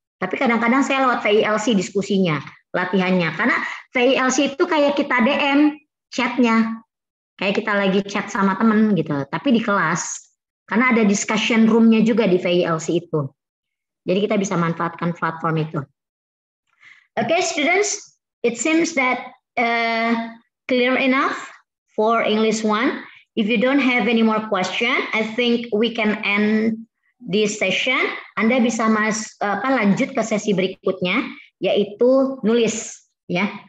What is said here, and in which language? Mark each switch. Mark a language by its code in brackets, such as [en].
[id] Tapi kadang-kadang saya lewat VILC diskusinya, latihannya. Karena VILC itu kayak kita DM chatnya, kayak kita lagi chat sama temen gitu. Tapi di kelas, karena ada discussion room-nya juga di VILC itu. Jadi kita bisa manfaatkan platform itu. [en] Okay, students, it seems that clear enough for English 1. If you don't have any more question, I think we can end this session. [id] Anda bisa lanjut ke sesi berikutnya, yaitu nulis, ya.